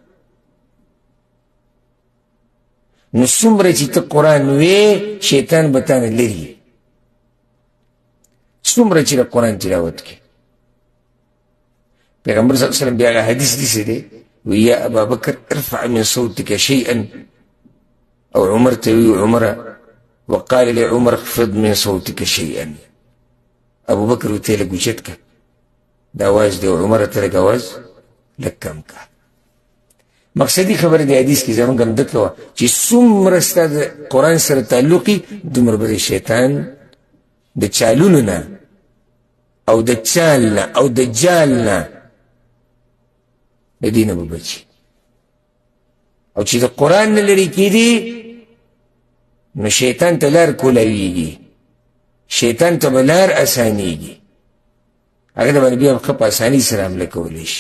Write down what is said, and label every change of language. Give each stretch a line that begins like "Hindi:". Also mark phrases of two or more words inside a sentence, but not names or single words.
Pashto: نو څومره چې ته قرآن وې شیطان به تا نه لرې څومره چې د قرآن تلاوت کې پیغمبر
Arabic: صلی الله علیه وسلم
Pashto: بیا هغه حدیث داسې دی وی
Arabic: یا ابا بکر ارفع من صوتك شیئا
Pashto: او عمر ته وی
Arabic: عمره وقال لعمر اخفض من صوتك شیئا
Pashto: ابو بکر ورته لږ اوچت کړه دا اواز دی او عمر ته لږ اواز لږ کم کړه. مقصدي خبره د حدیث کې زموږ هم دقه وه چې څومره ستا د قرآن سره تعلق وي دومره به د شیطان د چالونو نه او د چال نه او د جال نه د دې نه به بچي او چې د قرآن نه لرې کېدې نو شیطان ته لار کولاویږي، شیطان ته به لار اسانیږي، هغه د باندې بیا ښه په اساني سره حمله کولی شي.